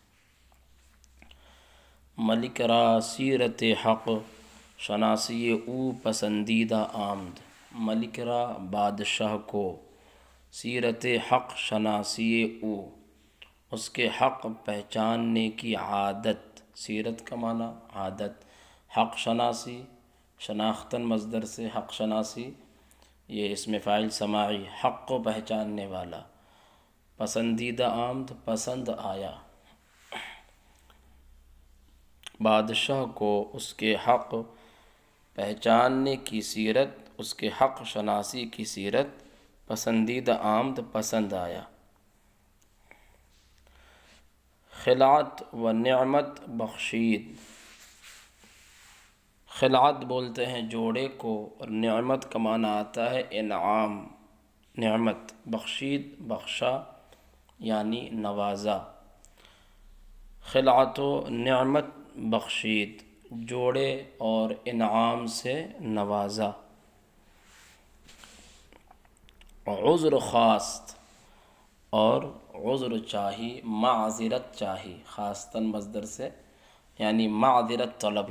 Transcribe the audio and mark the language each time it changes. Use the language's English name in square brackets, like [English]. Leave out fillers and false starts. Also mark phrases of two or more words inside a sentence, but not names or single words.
[Persian] ملک را سیرت حق شناسی او پسندیدہ آمد۔ ملک را [Urdu] بادشاہ کو [Persian] سیرت حق شناسی او، [Urdu] اس کے حق پہچاننے کی عادت، سیرت کا معنی عادت، حق شناسی شناختن مصدر سے حق شناسی، یہ اسم فاعل سماعی، حق کو پہچاننے والا، [Persian] پسندیدہ آمد [Urdu] پسند آیا، بادشاہ کو اس کے حق پہچاننے کی سیرت، اس کے حق شناسی کی سیرت [Persian] پسندیدہ آمد [Urdu] پسند آیا۔ [Persian] خلعت و نعمت بخشید، [Urdu] خلعت بولتے ہیں جوڑے کو، اور نعمت کا معنی آتا ہے انعام، نعمت، بخشید بخشا یعنی نوازا۔ [Persian] خلعت و نعمت بخشید، [Urdu] جوڑے اور انعام سے نوازا۔ [Persian] عذر خواست، [Urdu] اور عذر چاہی، معذرت چاہی، خواستن مصدر سے یعنی معذرت طلب